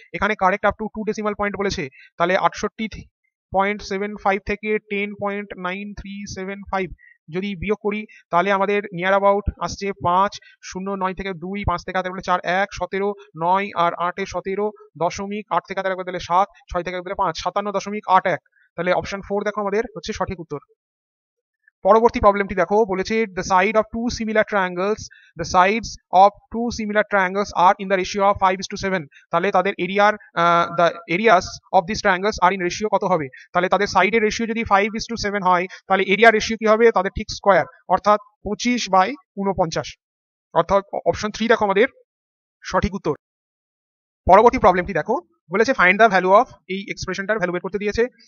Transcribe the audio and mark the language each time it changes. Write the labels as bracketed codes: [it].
[bn] এখানে correct up to 2 decimal point বলেছে, তাহলে 68.75 থেকে 10.9375 যদি বিয়োগ করি তাহলে আমাদের নিয়ার অ্যাবাউট আসছে 5, 0 9 থেকে 2, 5 থেকে হাতে 4 1 17, 9 আর 8 এ 17, দশমিক 8 থেকে হাতে দিলে 7, 6 থেকে দিলে 5, 57.81। তাহলে অপশন 4 দেখো আমাদের হচ্ছে সঠিক উত্তর। পরবর্তী প্রবলেমটি দেখো, বলেছে [en] the side of two similar triangles, the sides of two similar triangles are in the ratio of 5:7। [bn] তাহলে তাদের এরিয়ার [en] the areas of these triangles are in ratio [bn] কত হবে, তাহলে তাদের সাইডের রেশিও যদি 5:7 হয় তাহলে এরিয়ার রেশিও কি হবে তাদের ঠিক স্কোয়ার, অর্থাৎ 25/49, অর্থাৎ অপশন 3 দেখো আমাদের সঠিক উত্তর। পরবর্তী প্রবলেমটি দেখো, বলেছে ফাইন্ড দ্য ভ্যালু অফ, এই এক্সপ্রেশনটার ভ্যালু বের করতে দিয়েছে।